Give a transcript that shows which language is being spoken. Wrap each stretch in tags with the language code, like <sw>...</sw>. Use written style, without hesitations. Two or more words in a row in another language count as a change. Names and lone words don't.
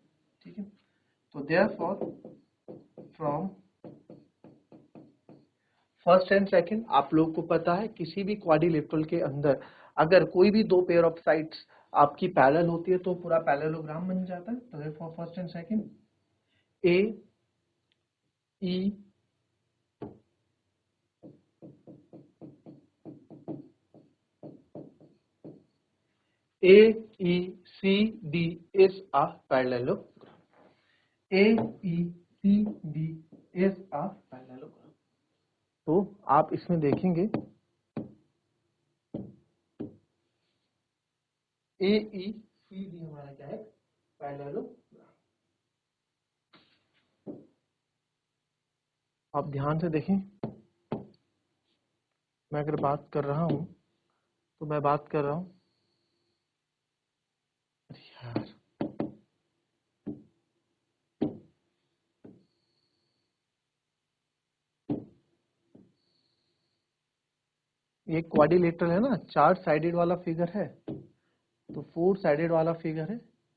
<hi>ठीक है, तो</hi> <en>therefore from first and second,</en> <hi>आप लोग को पता है किसी भी क्वाड्रिलेटरल के अंदर अगर कोई भी दो</hi> <en>pair of sides</en> <hi>आपकी पैरेलल होती है तो पूरा पैरेललोग्राम बन जाता है।</hi> <en>तो therefore first and second A E AECD is a parallelogram. AECD is a parallelogram.</en> <hi>तो आप इसमें देखेंगे AECD हमारा क्या है, पैरेललोग्राम। आप ध्यान से देखें, मैं अगर बात कर रहा हूं तो मैं बात कर रहा हूं, यार ये क्वाड्रिलेटरल है ना, 4 साइडेड वाला फिगर है, तो 4 साइडेड वाला फिगर है।</hi>